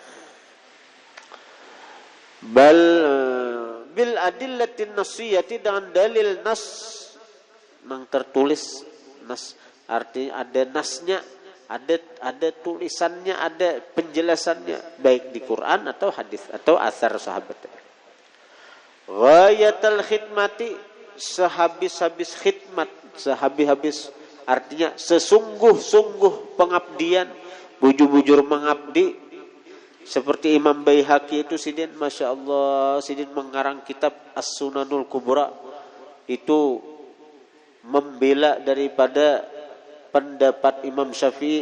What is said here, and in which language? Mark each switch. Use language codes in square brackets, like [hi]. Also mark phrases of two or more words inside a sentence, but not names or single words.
[ar] Bil adillatin nasiyati, [id] dengan dalil nas yang tertulis. Nas artinya ada nasnya, ada tulisannya, ada penjelasannya, baik di Quran atau hadis atau asar sahabat. [ar] Ghayatul khidmati, [id] sehabis-habis khidmat, sehabis-habis artinya sesungguh-sungguh pengabdian, bujur-bujur mengabdi. Seperti Imam Baihaqi itu sidin, [ar] Masya Allah, [id] sidin mengarang kitab As-Sunanul Kubra, itu membela daripada pendapat Imam Syafi'i.